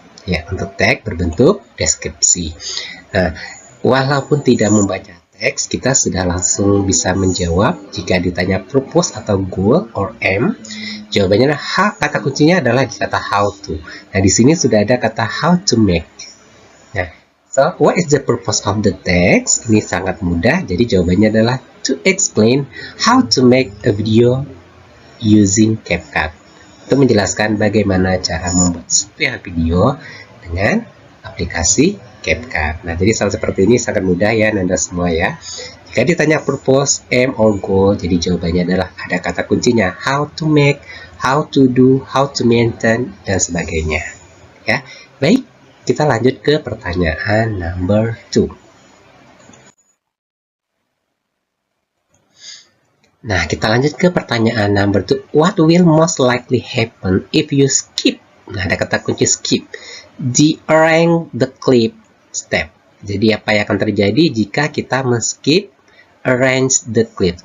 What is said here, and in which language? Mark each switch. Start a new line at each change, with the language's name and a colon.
Indonesian: Ya, untuk teks berbentuk deskripsi. Nah, walaupun tidak membaca teks, kita sudah langsung bisa menjawab jika ditanya purpose atau goal or aim. Jawabannya kata kuncinya adalah kata how to. Nah, di sini sudah ada kata how to make.
English: Nah, so what is the purpose of the text?
Indonesian: Ini sangat mudah. Jadi jawabannya adalah
English: to explain how to make a video using CapCut.
Indonesian: Untuk menjelaskan bagaimana cara membuat sebuah video dengan aplikasi CapCut. Nah, jadi salah seperti ini sangat mudah ya Anda semua ya. Jika ditanya purpose, aim, or goal, jadi jawabannya adalah ada kata kuncinya
English: how to make, how to do, how to maintain,
Indonesian: dan sebagainya. Ya, baik, kita lanjut ke pertanyaan number 2. Nah, kita lanjut ke pertanyaan number 2.
English: What will most likely happen if you skip?
Indonesian: Nah, ada kata kunci skip.
English: Arrange the clip step.
Indonesian: Jadi, apa yang akan terjadi jika kita men-skip
English: arrange the clip?